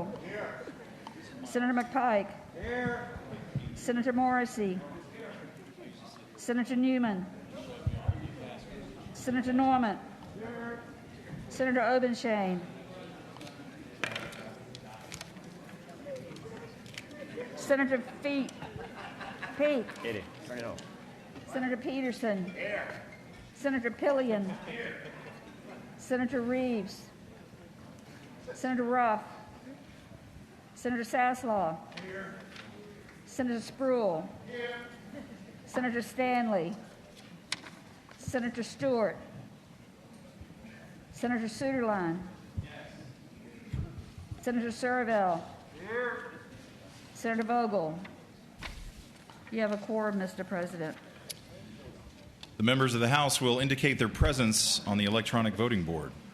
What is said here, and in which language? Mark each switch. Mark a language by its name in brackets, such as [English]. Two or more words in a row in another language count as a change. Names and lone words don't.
[English] Senator McPike. Senator Morrissey. Senator Newman. Senator Norman. Senator Obenshain. Senator Peake. Eddie, turn it on. Senator Peterson. Senator Pillion. Senator Reeves. Senator Ruff. Senator Saslaw. Senator Spruill. Senator Stanley. Senator Stewart. Senator Suderline. Senator Surville. Senator Vogel. You have a quorum, Mr. President. The members of the House will indicate their presence on the electronic voting board.